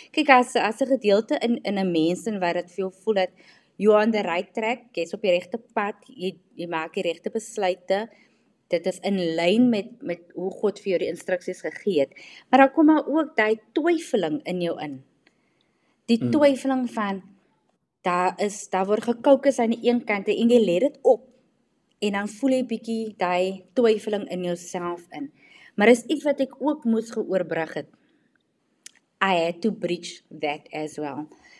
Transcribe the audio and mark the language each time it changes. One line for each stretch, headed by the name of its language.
Afrikaans: Kyk, as 'n gedeelte in 'n mens en wat dit vir jou voel dat
English: you are on the right track,
Afrikaans: jy's op die regte pad, jy maak die regte besluite, dit is in lyn met hoe God vir jou die instruksies gegee het. Maar dan kom maar ook daai twyfeling in jou in. Die twyfeling van, daar word gekookus aan die een kant en jy let dit op. En dan voel jy bietjie daai twyfeling in jouself in. Maar is iets wat ek ook moes geoorbrug het.
English: I had to bridge that as well.